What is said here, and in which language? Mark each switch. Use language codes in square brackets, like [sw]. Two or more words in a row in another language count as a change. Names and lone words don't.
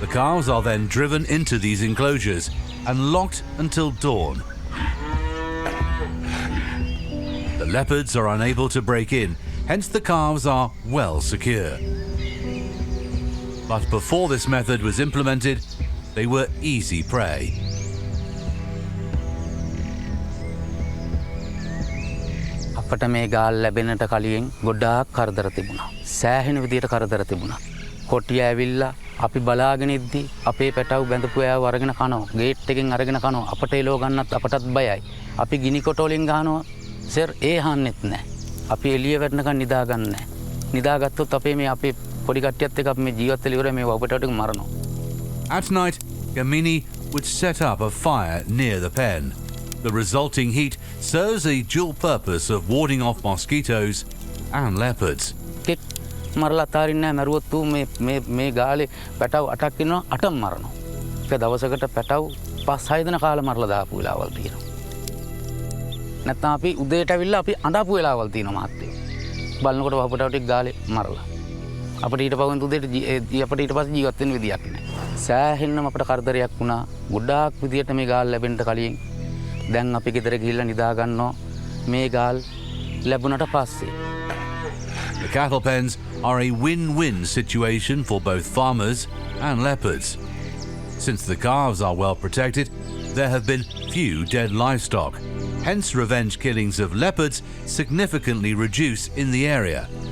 [en] The calves are then driven into these enclosures and locked until dawn. The leopards are unable to break in, hence the calves are well secure. But before this method was implemented, they were easy prey. [si] අපට මේ ගාල් ලැබෙනට කලින් ගොඩාක් කරදර තිබුණා. සෑහෙන විදියට කරදර තිබුණා. කොටිය ඇවිල්ලා අපි බලාගෙන ඉද්දි අපේ පැටව බැඳපු ඇව අරගෙන කනවා. ගේට් එකෙන් අරගෙන කනවා. අපට එලව ගන්නත් අපටත් බයයි. අපි ගිනි කොට වලින් ගහනවා. සර් ඒ හාන්නෙත් නැහැ. අපි එළිය වැටෙනකන් නිදාගන්නේ නැහැ. නිදාගත්තොත් අපේ මේ අපේ පොඩි කට්ටියත් එක්ක අපි මේ ජීවත් වෙලා ඉවරයි මේ වපටට මරනවා. [en] At night, Gamini would set up a fire near the pen. The resulting heat serves a dual purpose of warding off mosquitoes and leopards. [si] කෙක් මරලා අතාරින්නේ නැහැ. මරුවොත් ඌ මේ ගාලේ පැටව 8ක් ඉන්නවා 8ම මරනවා. ඒක දවසකට පැටව 5-6 දින කාලේ මරලා දාපු වෙලාවල් තියෙනවා. නැත්නම් අපි උදේට ඇවිල්ලා අපි අඬපු වෙලාවල් තියෙනවා මාත්‍යෝ. බලනකොට වපටව ටික ගාලේ මරලා. අපිට ඊට පස්සේ උදේට අපිට ඊට පස්සේ ජීවත් වෙන්න විදියක් නැහැ. සෑහෙන්නම අපිට කරදරයක් වුණා. ගොඩාක් විදියට මේ ගාල් ලැබෙන්න කලින් දැන් අපි ගෙදර ගිහිල්ලා නිදා ගන්නවා මේ ගාල් ලැබුණට පස්සේ. [en] The cattle pens are a win-win situation for both farmers and leopards. Since the calves are well protected, there have been few dead livestock. Hence, revenge killings of leopards significantly reduce in the area.